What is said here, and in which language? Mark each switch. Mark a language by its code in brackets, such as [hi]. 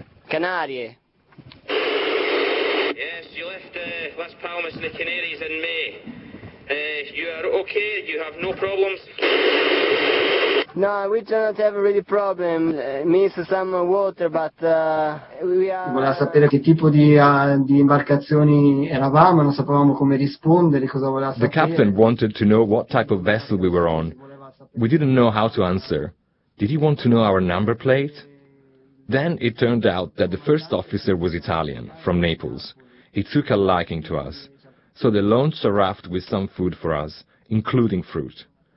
[it] "Canarie." [en] "Yes, you left Las Palmas in the Canaries in May. You are okay? You have no problems?" "No, we do not have really problem. Miss some water, but we are." [it] Voleva sapere che tipo di imbarcazioni eravamo, non sapevamo come rispondere, cosa voleva sapere. [en] The captain wanted to know what type of vessel we were on. We didn't know how to answer. Did he want to know our number plate? Then it turned out that the first officer was Italian, from Naples. He took a liking to us. So they launched a raft with some food for us, including fruit.